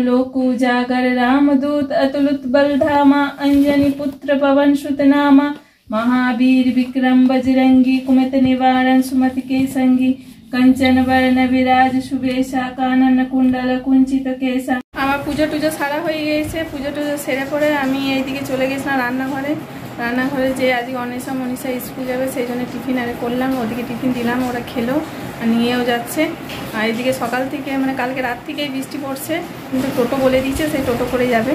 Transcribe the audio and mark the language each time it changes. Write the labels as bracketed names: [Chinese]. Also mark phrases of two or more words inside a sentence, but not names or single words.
[Awadhi] लोक उजागर, रामदूत अतुलित बल धामा, अंजनी पुत्र पवन सुत नामा, महावीर विक्रम बजरंगी, कुमति निवारण सुमति के संगी, कंचन वर्ण विराज सुबेशा, कानन कुंडल कुंचित केसा। [Bangla] আমার পুজো টুজো সারা হয়ে গিয়েছে। পুজো টুজো সেরে পরে আমি এইদিকে চলে গেছিলাম রান্নাঘরে যে আজকে অনিশা মনীষা স্কুল যাবে সেই জন্য টিফিন আরে করলাম। ওদিকে টিফিন দিলাম, ওরা খেলো আর নিয়েও যাচ্ছে। আর এদিকে সকাল থেকে মানে কালকে রাত থেকেই বৃষ্টি পড়ছে, কিন্তু টোটো বলে দিয়েছে সেই টোটো করে যাবে।